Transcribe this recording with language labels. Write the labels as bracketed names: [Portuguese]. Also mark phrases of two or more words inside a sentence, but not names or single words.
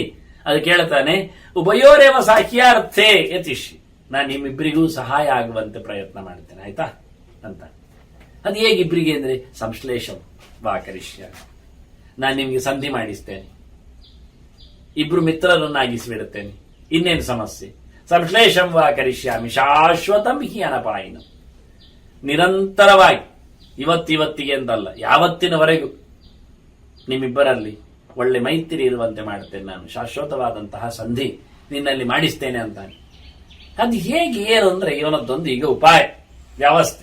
[Kannada] ಅದು ಕೇಳ್ತಾನೆ, [Sanskrit] ಉಭಯೋರೇವ ಸಾಖ್ಯಾರ್ಥೇ ಯತಿಷಿ, [Kannada] ನಾನು ನಿಮ್ಮಿಬ್ಬರಿಗೂ ಸಹಾಯ ಆಗುವಂತೆ ಪ್ರಯತ್ನ ಮಾಡ್ತೇನೆ ಆಯ್ತಾ ಅಂತ. ಅದು ಹೇಗಿಬ್ಬರಿಗೆ ಅಂದ್ರೆ [Sanskrit] ಸಂಶ್ಲೇಷಂ ವಾ ಕರಿಷ್ಯ, [Kannada] ನಾನು ನಿಮ್ಗೆ ಸಂಧಿ ಮಾಡಿಸ್ತೇನೆ, ಇಬ್ರು ಮಿತ್ರರನ್ನಾಗಿಸಿಬಿಡುತ್ತೇನೆ, ಇನ್ನೇನು ಸಮಸ್ಯೆ. [Sanskrit] ಸಂಶ್ಲೇಷಂ ವಾ ಕರಿಷ್ಯಾಮಿ ಶಾಶ್ವತಂ ಹಿ ಅನಪಾಯಿನಂ, [Kannada] ನಿರಂತರವಾಗಿ ಇವತ್ತಿಗೆ ಅಂತಲ್ಲ, ಯಾವತ್ತಿನವರೆಗೂ ನಿಮ್ಮಿಬ್ಬರಲ್ಲಿ ಒಳ್ಳೆ ಮೈತ್ರಿ ಇರುವಂತೆ ಮಾಡುತ್ತೇನೆ, ನಾನು ಶಾಶ್ವತವಾದಂತಹ ಸಂಧಿ ನಿನ್ನಲ್ಲಿ ಮಾಡಿಸ್ತೇನೆ ಅಂತಾನೆ. ಅದು ಹೇಗೆ ಏನು ಅಂದ್ರೆ ಇವನದ್ದೊಂದು ಈಗ ಉಪಾಯ ವ್ಯವಸ್ಥೆ.